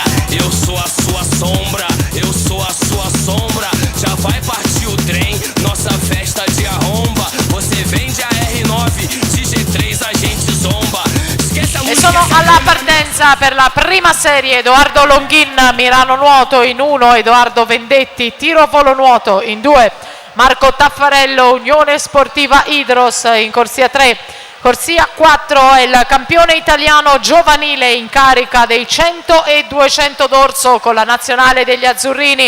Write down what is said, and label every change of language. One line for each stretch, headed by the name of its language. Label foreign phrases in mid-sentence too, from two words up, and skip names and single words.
Portuguese: Eu sou a sua sombra, eu sou a sua sombra. Já vai partir o trem, nossa festa de arromba. Você vende a R9, de G3 a gente zomba.
Italian: E sono alla partenza per la prima serie Edoardo Longhin, Milano Nuoto in 1, Edoardo Vendetti, tiro a volo nuoto in 2, Marco Taffarello, Unione Sportiva Idros in corsia 3. Corsia 4 è il campione italiano giovanile in carica dei 100 e 200 d'orso con la nazionale degli azzurrini.